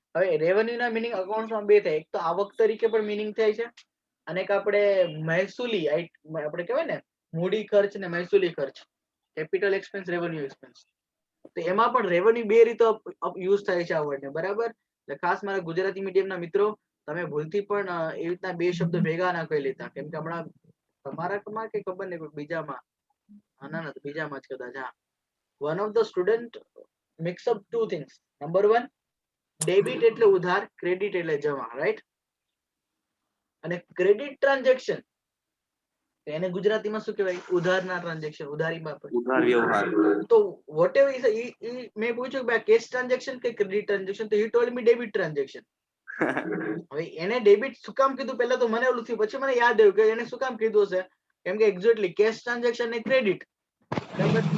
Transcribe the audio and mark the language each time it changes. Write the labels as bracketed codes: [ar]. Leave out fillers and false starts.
[gu] હવે રેવન્યુ ના મિનિંગ અકાઉન્ટમાં બે થાય, એક તો આવક તરીકે પણ મિનિંગ થાય છે, અને એક આપણે મહેસૂલી, આપણે કહેવાય ને મૂડી ખર્ચ ને મહેસૂલી ખર્ચ, કેપિટલ એક્સપેન્સ, રેવન્યુ એક્સપેન્સ. તો એમાં પણ રેવન્યુ બે રીતે યુઝ થાય છે આ વર્ડને, બરાબર? એટલે ખાસ મારા ગુજરાતી મીડિયમના મિત્રો, તમે ભૂલથી પણ એવી રીતના બે શબ્દ ભેગા ના કરી લેતા, કેમ કે હમણાં તમારામાં કે ખબર નહીં બીજામાં ના તો બીજામાં જ કદાચ હા. [en] One of the student mix up two things. Number one, debit [gu] એટલે ઉધાર, [en] credit [gu] એટલે જમા, [en] right? [gu] અને credit transaction એને ગુજરાતીમાં શું કહેવાય? ઉધારના ટ્રાન્ઝેક્શન, ઉધારીમાં ઉધાર વ્યવહાર. તો [en] whatever is [gu] મેં પૂછ્યું કે કેશ ટ્રાન્ઝેક્શન કે ક્રેડિટ ટ્રાન્ઝેક્શન, તો [en] he told me debit transaction. [gu] હવે એને ડેબિટ શું કામ કીધું પહેલા તો મને ઓલું થયું, પછી મને યાદ આવ્યું કે એને શું કામ કીધું હશે, કેમ કે એક્ઝેક્ટલી કેશ ટ્રાન્ઝેક્શન ને ક્રેડિટ, બરાબર?